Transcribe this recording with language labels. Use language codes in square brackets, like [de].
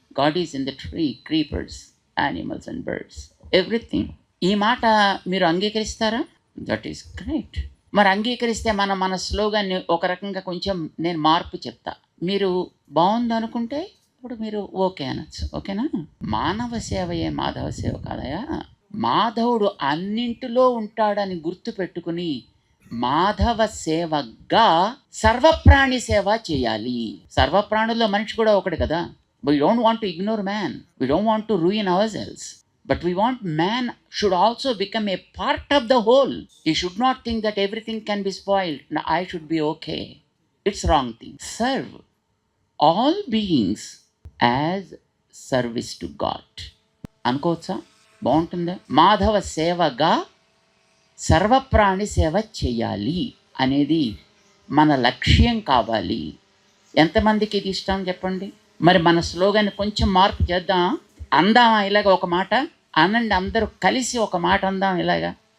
[en] God is in the tree, creepers, animals and birds. Everything. [te] ఈ మాట మీరు అంగీకరిస్తారా? [en] That is great. [te] మరి అంగీకరిస్తే మన స్లోగాన్ని ఒక రకంగా కొంచెం నేను మార్పు చెప్తా. మీరు బాగుందనుకుంటే ఇప్పుడు మీరు ఓకే అనొచ్చు. ఓకేనా? మానవ సేవయే మాధవ సేవ కాదయా. మాధవుడు అన్నింటిలో ఉంటాడని గుర్తు పెట్టుకుని మాధవ సేవగా సర్వప్రాణి సేవ చేయాలి. సర్వప్రాణుల్లో మనిషి కూడా ఒకటి కదా. [en] We don't want to ignore man. We don't want to ruin ourselves. But we want man should also become a part of the whole. He should not think that everything can be spoiled. Now I should be okay. It's wrong thing. Serve all beings as service to God. [te] అనుకోవచ్చా? బాగుంటుందా? మాధవ సేవగా సర్వప్రాణి సేవ చేయాలి అనేది మన లక్ష్యం కావాలి. ఎంతమందికి ఇది ఇష్టం చెప్పండి? మరి మన స్లోగాన్ని కొంచెం మార్పు చేద్దాం. అందామా ఇలాగ ఒక మాట అనండి, అందరూ కలిసి ఒక మాట అందాం ఇలాగా.